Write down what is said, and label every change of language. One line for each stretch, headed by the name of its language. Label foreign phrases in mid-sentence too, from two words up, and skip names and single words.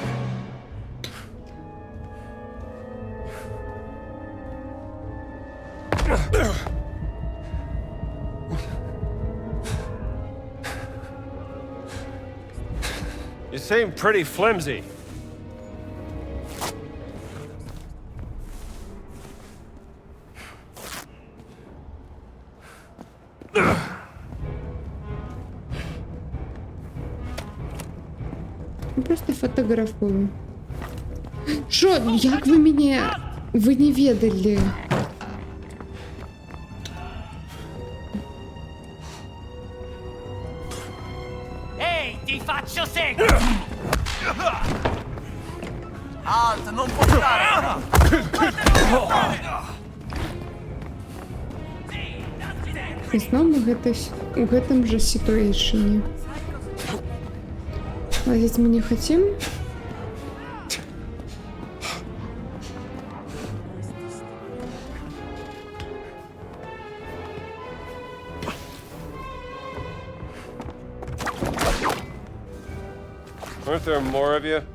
English: You seem pretty flimsy.
Ukrainian: Просто фотографую. Що? Як ви мене... Ви не ведали?
Italian: Ehi, ti faccio seguito! Alt, non portare!
Belarusian: І знову у гэтым же ситуэйшне.
Russian: Лазить мы не хотим.
English: Aren't there more of you?